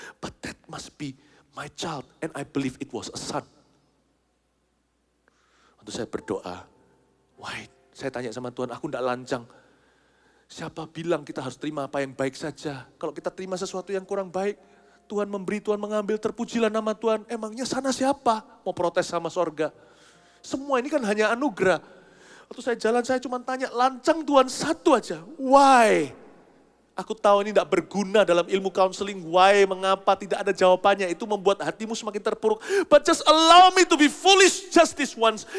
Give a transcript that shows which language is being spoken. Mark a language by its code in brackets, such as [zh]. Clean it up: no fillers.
[en] But that must be my child and I believe it was a son. [id] Waktu saya berdoa, why? Saya tanya sama Tuhan, aku tidak lancang. Siapa bilang kita harus terima apa yang baik saja? Kalau kita terima sesuatu yang kurang baik, Tuhan memberi, Tuhan mengambil, terpujilah nama Tuhan. Emangnya sana siapa? Mau protes sama sorga? Semua ini kan hanya anugerah. Waktu saya jalan, saya cuma tanya, lancang Tuhan satu aja, why? Aku tahu ini tidak berguna dalam ilmu counseling, why, mengapa, tidak ada jawabannya. Itu membuat hatimu semakin terpuruk. [en] But just allow me to be foolish just this once.